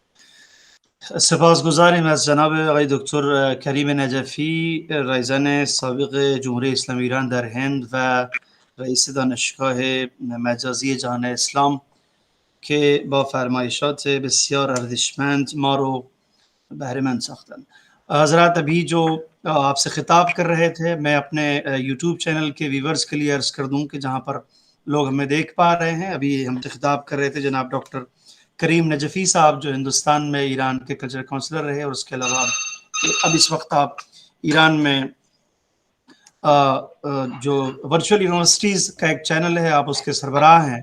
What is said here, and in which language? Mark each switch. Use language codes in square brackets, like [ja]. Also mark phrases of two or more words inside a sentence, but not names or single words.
[fa] سپاسگزاریم از جناب آقای دکتر کریم نجفی، رئیسان سابق جمهوری اسلامی ایران در هند و رئیس دانشگاه مجازی جهان اسلام که با فرمایشات بسیار ارزشمند ما رو بہرے مند ساختن. [ur] حضرات ابھی جو آپ سے خطاب کر رہے تھے میں اپنے یوٹیوب چینل کے ویورز کے لیے عرض کر دوں کہ جہاں پر لوگ ہمیں دیکھ پا رہے ہیں، ابھی ہم سے خطاب کر رہے تھے جناب ڈاکٹر کریم نجفی صاحب جو ہندوستان میں ایران کے کلچر کونسلر رہے، اور اس کے علاوہ اب اس وقت آپ ایران میں جو ورچوئل یونیورسٹیز کا ایک چینل ہے، آپ اس کے سربراہ ہیں.